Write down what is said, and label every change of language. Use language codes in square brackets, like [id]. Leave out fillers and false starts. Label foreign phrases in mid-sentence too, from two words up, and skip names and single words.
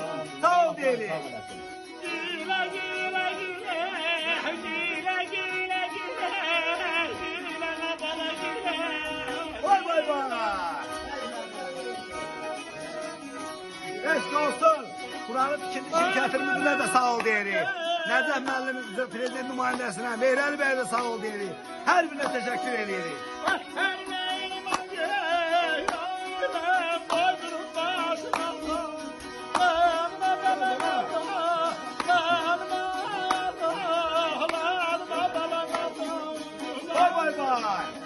[az] Sağ ol diyelim. Vay vay vay. Eşk olsun. Buranın şirkətimizlə də sağ ol deyirik. Nəcəf müəllimimizə, prezident nümayəndəsinə, Meyrəli bəyə də sağ ol deyirik. Hər birinə təşəkkür edirik. Vay vay vay.